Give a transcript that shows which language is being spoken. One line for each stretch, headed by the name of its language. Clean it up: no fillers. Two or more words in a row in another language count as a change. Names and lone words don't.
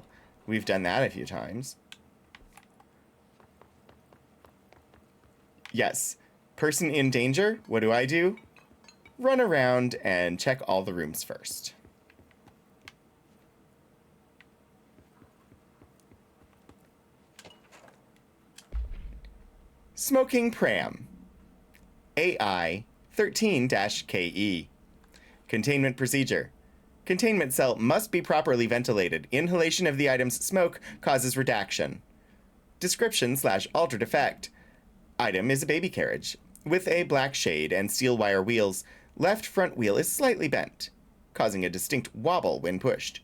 English: We've done that a few times. Yes, person in danger, what do? Run around and check all the rooms first. Smoking Pram. AI 13-KE. Containment procedure. Containment cell must be properly ventilated. Inhalation of the item's smoke causes redaction. Description/altered effect. Item is a baby carriage. With a black shade and steel wire wheels, left front wheel is slightly bent, causing a distinct wobble when pushed.